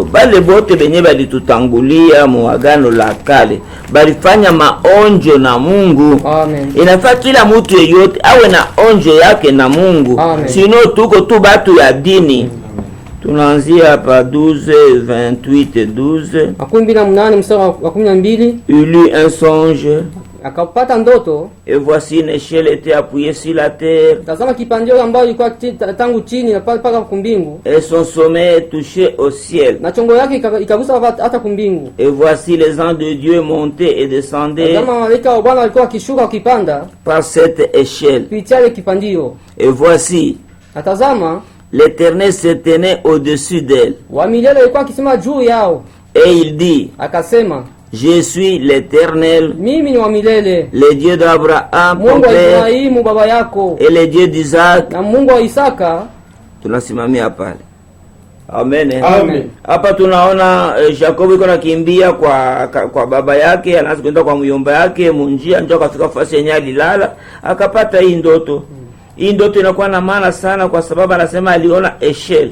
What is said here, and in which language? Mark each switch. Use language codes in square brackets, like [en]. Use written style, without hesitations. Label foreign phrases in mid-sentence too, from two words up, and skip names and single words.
[sw] Bale bote benye balitutangulia mu Agano la Kale balifanya maonjo na Mungu. Amen. Inafaa kila mtu yeyote awe na onjo yake na Mungu. Amen. Sino tuko tu batu ya dini. Tunaanzia hapa 12:28-12. 18 mstari wa 12. [fr] Il eut un songe. [sw] akapata ndoto, [fr] et voici une échelle était appuyée sur la terre, [sw] tazama kipandio ambayo ilikuwa tangu chini na mpaka kumbingu, [fr] et son sommet touchait au ciel. [sw] na chongo yake ikagusa hata kumbingu. [fr] Et voici les anges de Dieu montaient et descendaient [sw] Tazama malaika wa Bwana walikuwa wakishuka wakipanda [fr] par cette échelle. [sw] kupitia ile kipandio, [fr] Et voici [sw] na tazama [fr] l'Éternel se tenait au-dessus d'elle. [sw] wa milele alikuwa akisema juu yao, [fr] Et il dit, [sw] akasema, [fr] je suis l'Éternel, [sw] mimi ni wa milele, [fr] le Dieu d'Abraham, ton [sw] Mungu wa [fr] père, [sw] Ibrahimu baba yako, [fr] et le Dieu d'Isaac. [sw] na Mungu wa Isaka. Tunasimamia pale. Amen. Amen. Hapa tunaona Jacob iko nakimbia kwa baba yake, anaanza kwenda kwa myomba yake munjia, ndio akafika fasi yenye alilala, akapata hii ndoto. Hii ndoto inakuwa na maana sana kwa sababu anasema aliona eshel.